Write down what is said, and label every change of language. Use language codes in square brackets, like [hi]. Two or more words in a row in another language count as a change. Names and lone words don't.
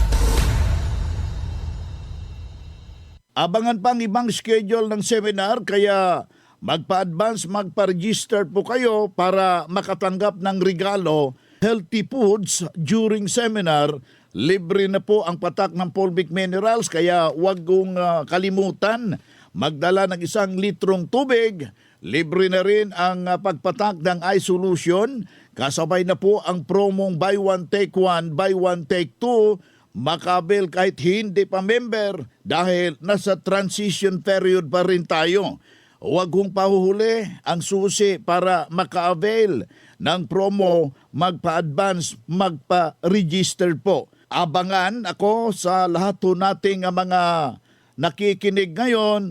[tl] Abangan pang ibang schedule ng seminar kaya magpa-advance, magpa-register po kayo para makatanggap ng regalo, [en] healthy foods during seminar. [tl] Libre na po ang patak ng Fulvic Minerals kaya huwag kong kalimutan magdala ng 1 litrong tubig. Libre na rin ang pagpatak ng iSolution. Kasabay na po ang promong [en] buy one take one, buy one take two. [tl] Makabil kahit hindi pa member dahil nasa transition period pa rin tayo. Huwag kong pahuhuli ang susi para maka-avail ng promo, magpa-advance, magpa-register po. Abangan ako sa lahat po nating mga nakikinig ngayon.